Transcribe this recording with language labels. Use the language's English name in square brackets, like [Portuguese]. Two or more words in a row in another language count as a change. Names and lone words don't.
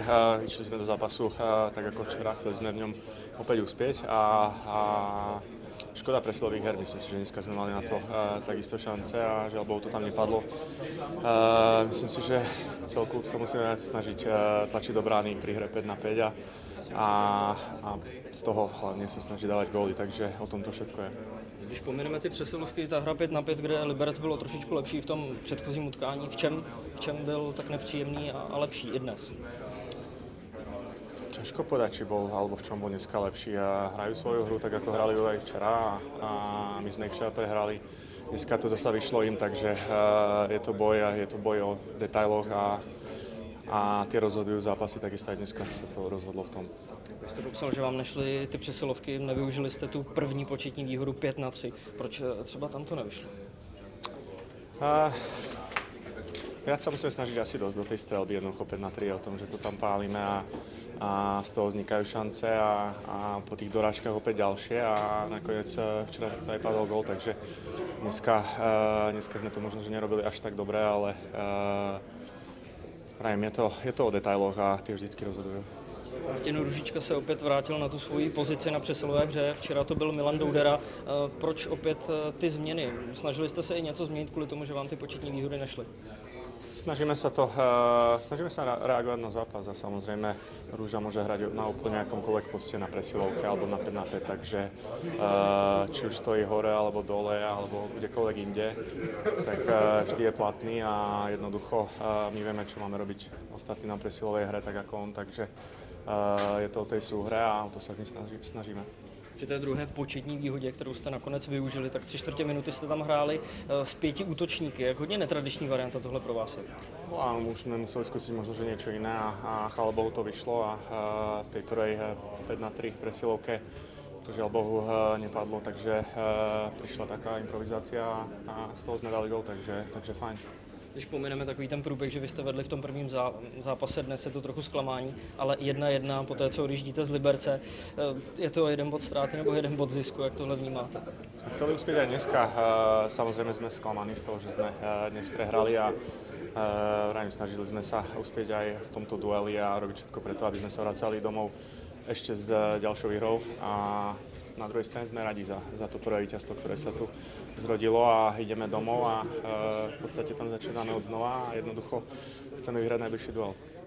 [Slovak] Išli sme do zápasu tak ako včera, chceli sme v ňom opäť uspieť a škoda presilových her. Myslím si, že dneska sme mali na to takisto šance a žiaľ Bohu to tam nepadlo. Myslím si, že v celku sa musíme snažiť tlačiť do brány pri hre 5 na 5 a z toho hlavne sa snažiť dávať góly, takže o tom to všetko je. [Czech] Když pomineme ty přesilovky, ta hra 5 na 5, kde Liberec bylo trošičku lepší v tom předchozím utkání, v čem byl tak nepříjemný a lepší i dnes? [Slovak] Ťažko povedať, či bol alebo v čom bol dneska lepší. Hrajú svoju hru tak, ako hrali ju aj včera a my sme ich včera prehrali. Dneska to zasa vyšlo im, takže je to boj o detailoch a tie rozhodujú zápasy, takisto aj dneska sa to rozhodlo v tom. [Czech] Tak jste popsal, že vám nešly ty přesilovky, nevyužili jste tu první početní výhodu 5 na 3. Proč třeba tam to nevyšlo? [Slovak] Viac sa musíme snažiť asi do tej strelby, jednoducho 5 na 3 o tom, že to tam pálime a z toho vznikajú šance a po tých dorážkach opäť ďalšie a nakoniec včera to aj padol gól, takže dneska sme to možno, že nerobili až tak dobre, ale je to o detailoch a tie vždycky rozhodujú. [Czech] Martin Růžička se opět vrátil na tu svoji pozici na přesilové hře. Včera to byl Milan Doudera. Proč opět ty změny? Snažili jste se i něco změnit kvůli tomu, že vám ty početní výhody nešly? [Slovak] Snažíme sa reagovať na zápas a samozrejme Rúža môže hrať na úplne akomkoľvek poste na presilovke alebo na 5 na 5, takže či už stojí hore alebo dole alebo kdekoľvek inde, tak vždy je platný a jednoducho my vieme, čo máme robiť ostatní na presilovej hre, tak ako on, takže je to o tej súhre a o to sa snažíme. [Czech] Při té druhé početní výhodě, kterou jste nakonec využili, tak 3/4 minuty jste tam hráli s 5 útočníky. Jak hodně netradiční varianta tohle pro vás je? [Slovak] No áno, už sme museli skúsiť možno, že niečo iné a chvála Bohu to vyšlo a v tej prvej 5 na 3 presilovke to žiaľ Bohu nepadlo, takže prišla taká improvizácia a z toho sme dali gól, takže fajn. [Czech] Když pomineme takový ten průběh, že vy jste vedli v tom prvním zápase, dnes je to trochu zklamání, ale 1-1 po té, co odjíždíte z Liberce, je to jeden bod ztráty nebo jeden bod zisku, jak tohle vnímáte? [Slovak] Sme chceli uspieť aj dneska, samozrejme sme sklamaní z toho, že sme dnes prehrali a snažili sme sa uspieť aj v tomto dueli a robiť všetko preto, aby sme sa vracali domov ešte s ďalšou výhrou a na druhej strane sme radi za to prvé víťazstvo, ktoré sa tu zrodilo a ideme domov a v podstate tam začíname od znova a jednoducho chceme vyhrať najbližší duel.